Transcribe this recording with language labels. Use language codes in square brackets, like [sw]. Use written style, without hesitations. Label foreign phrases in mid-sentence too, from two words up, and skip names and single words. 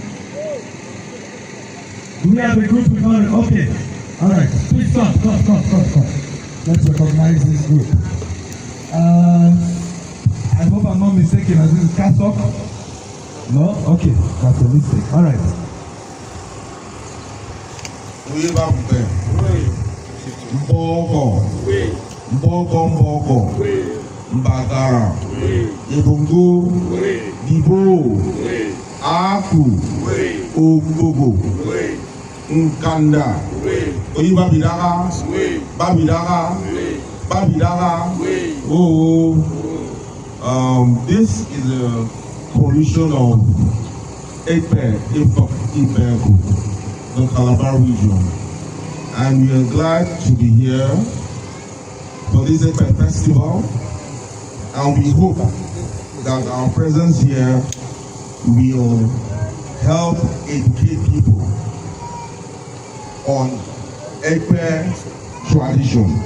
[en] Do we have a group we have not? Okay. All right. Please come. Let's recognize this group. I hope I'm not mistaken. As this is Kasok? No? Okay. That's a mistake. All right. Mboko, Mbagara, Ebongo, Dibo, Aku, Ogbogo, Nkanda, Oyiba Babidara. This is a coalition of EKPE the Calabar region, and we are glad to be here for this EKPE festival, and we hope that our presence here will help educate people on EKPE tradition.